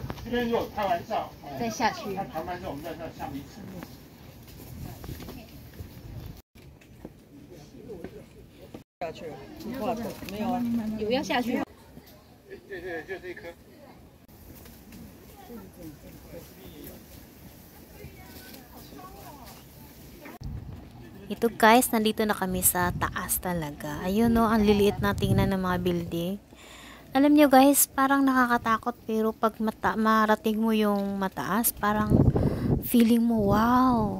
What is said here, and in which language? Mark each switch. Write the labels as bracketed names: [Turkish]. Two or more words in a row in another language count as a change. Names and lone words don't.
[Chinese] 这边如果开玩笑，再下去。他谈完之后，我们在那下面一层。下去，没有啊，有要下去。对对，就这一颗。 [Filipino] Ito guys, nandito na kami sa taas talaga. Ayun no, ang liliit na tingnan ng mga building. Alam nyo guys, parang nakakatakot pero pag marating mo yung mataas, parang feeling mo, wow!